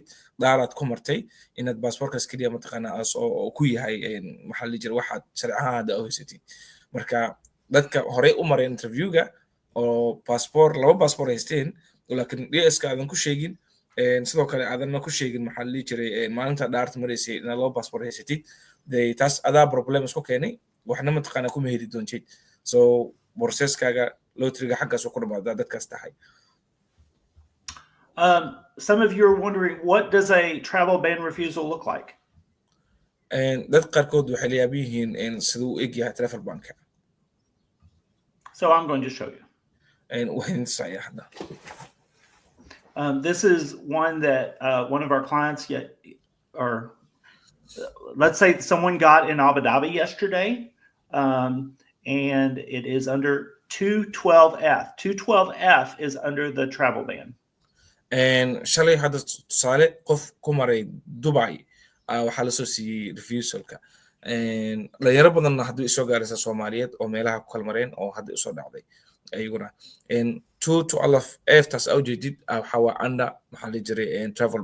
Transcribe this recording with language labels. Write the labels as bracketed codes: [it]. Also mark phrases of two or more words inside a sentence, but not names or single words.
[so] dhaaraad ku martay inaad baasaboorkaas keliya mataqaanaa oo ku yahay maxaa la jira waxaad sharcaha hadda u haysatid marka dadka horey u maray interviewga oo laba baasaboor haysteen laakiin DS-ka aadan ku sheegin sidoo kale aadanna ku sheegin maxaa la jiray maalinta dhaarta maraysay inaad laba baasaboor haysatid taas adaa problem isku keenay waxna mataqaanaa kuma heli doontid so processkaaga lotteriga xaggaas ku dhamaadaa dadkaas tahay. [en] Some of you are wondering, what does a travel ban refusal look like? [so] dad qaarkood waxay la yaaban yihiin siduu u eg yahay [en] travel banka. So I'm going to show you. [so] waxaan tusaya hadda. [en] This is one that one of our clients or let's say someone got in Abu Dhabi yesterday, and it is under 212F. 212F is under the travel ban. [so] shalay hadda tusaale qof ku maray Dubai waxaa la soo siiyey refusalka dhalinyaro badanna hadduu isoo gaaraysa Soomaaliyeed oo meelaha ku kalmareen oo hadda isoo dhacday ayaguna 212F taas aa ujeedid waxaa waa under maxaa la jiray travel